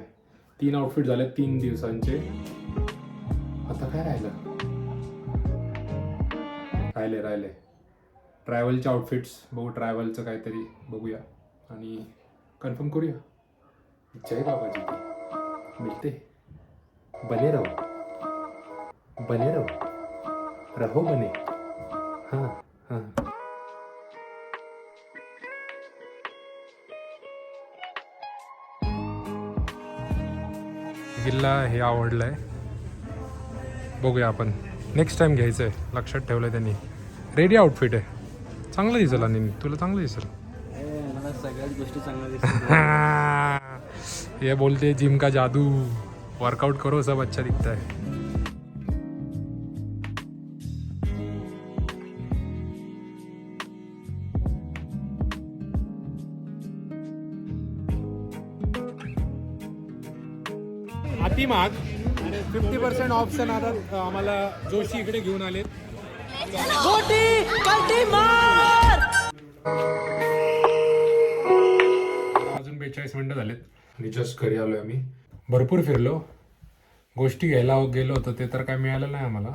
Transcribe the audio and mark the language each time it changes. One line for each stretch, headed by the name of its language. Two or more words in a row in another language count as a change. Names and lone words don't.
Marathi: 3 आउटफिट झाले 3 दिवसांचे. आता काय राहिले ट्रॅव्हलचे आउटफिट्स बघू. ट्रॅव्हलचं काहीतरी बघूया आणि कन्फर्म करूया.
Hindi: जय बाबाजी की मिलते. बने रहो रहो बने.
Marathi: हां हां. गिल्ला हे आवडलंय, बघूया आपण.
English: next time
Marathi: घ्यायचं आहे, लक्षात ठेवलंय त्यांनी.
English: ready outfit
Marathi: आहे, चांगलं दिसेल. आणि तुला चांगलं दिसेल. मला सगळ्याच गोष्टी चांगल्या दिसतात.
Hindi: ये बोलते जिम का जादू, वर्कआउट करो सब अच्छा दिखता है.
Marathi: अति महाग 50% ऑप्शन आता आम्हाला जोशी इकडे घेऊन आले. अजून 42 मिनिटं झालेत आणि जस्ट घरी आलोय आम्ही. भरपूर फिरलो, गोष्टी घ्यायला गेलो होतो ते तर काय मिळालं नाही आम्हाला.